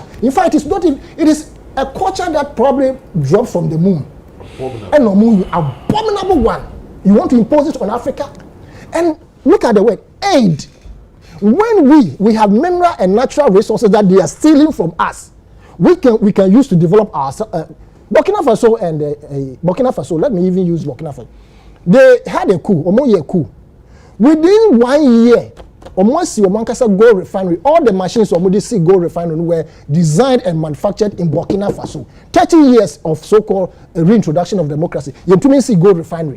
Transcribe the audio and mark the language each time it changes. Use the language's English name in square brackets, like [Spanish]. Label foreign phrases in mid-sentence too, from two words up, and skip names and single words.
[English] In fact, it is a culture that probably dropped from the moon. And no moon, abominable one. You want to impose it on Africa? And look at the word aid. When we have mineral and natural resources that they are stealing from us, we can use to develop our Burkina Faso and Burkina Faso. Let me even use Burkina Faso. They had a coup, almost a coup. Within 1 year, almost the Omankasa gold refinery, all the machines of Modisi gold refinery were designed and manufactured in Burkina Faso. 30 years of so-called reintroduction of democracy. You to see gold refinery.